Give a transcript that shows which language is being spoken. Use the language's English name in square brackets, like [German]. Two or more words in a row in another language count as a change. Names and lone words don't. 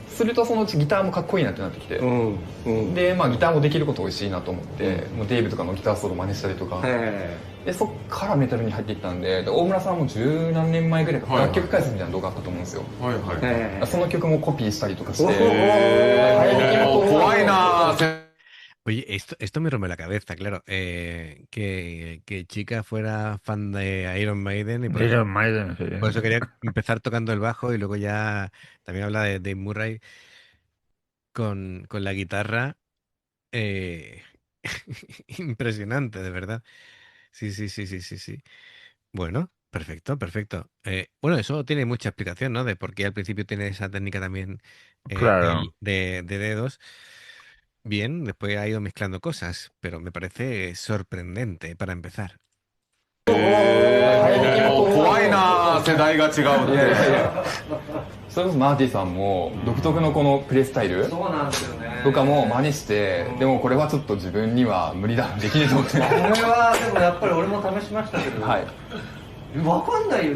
[Japanese] するとそのうちギターもかっこいいなってなってきて、でまあギターもできること美味しいなと思って、もうデイブとかのギターソロ真似したりとか、でそっからメタルに入っていったんで、大村さんも十何年前ぐらいから楽曲解説みたいな動画あったと思うんですよ。その曲もコピーしたりとかして、怖いな。 [Spanish] Oye, esto me rompe la cabeza, claro. Que Chica fuera fan de Iron Maiden y Iron Maiden, sí. por eso quería empezar tocando el bajo y luego ya también habla de Dave Murray con la guitarra. eh, Impresionante, de verdad. Sí, sí, sí, sí, sí, sí. Bueno, perfecto, perfecto. Bueno, eso tiene mucha explicación, ¿no? De por qué al principio tiene esa técnica también Claro. de dedos. Bien, después ha ido mezclando cosas, pero me parece sorprendente para empezar. [Japanese] 怖いな、世代が違うって。いやいやいや、それこそマーティさんも独特のこのプレイスタイルとかも真似して、でもこれはちょっと自分には無理だ、できねえと思って。これはでもやっぱり俺も試しましたけど、はい、分かんないよね。